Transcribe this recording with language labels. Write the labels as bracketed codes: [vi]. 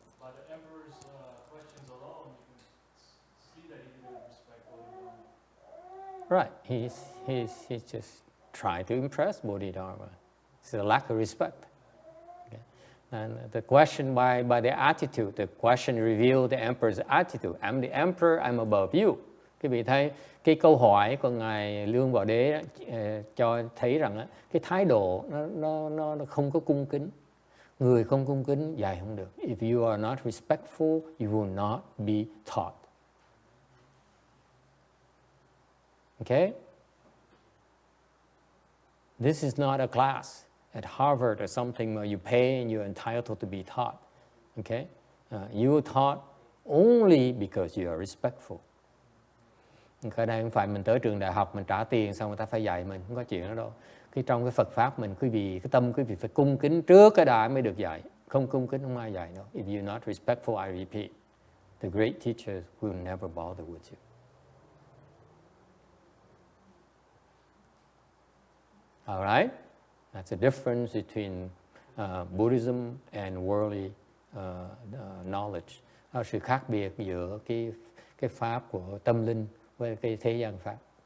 [en] By the emperor's questions alone, you can see that he didn't respect Bodhidharma. Right. He's just trying to impress Bodhidharma. It's a lack of respect. Okay. And the question by the attitude, the question revealed the emperor's attitude. I'm the emperor, I'm above you. [vi] Quý vị thấy cái câu hỏi của ngài Lương Võ Đế cho thấy rằng cái thái độ nó không có cung kính. Người không cung kính dạy không được. [en] If you are not respectful, you will not be taught. Okay? This is not a class at Harvard or something where you pay and you're entitled to be taught. Okay? You are taught only because you are respectful. [vi] Ở đây không phải mình tới trường đại học mình trả tiền xong người ta phải dạy mình, không có chuyện đó đâu. Trong cái Phật pháp mình, cái tâm quý vị phải cung kính trước cái đã mới được dạy. Không cung kính không ai dạy đâu. [en] If you're not respectful, I repeat, the great teachers will never bother with you. All right? That's the difference between Buddhism and worldly knowledge. [vi] Đó là sự khác biệt giữa cái pháp của tâm linh với cái thế gian pháp.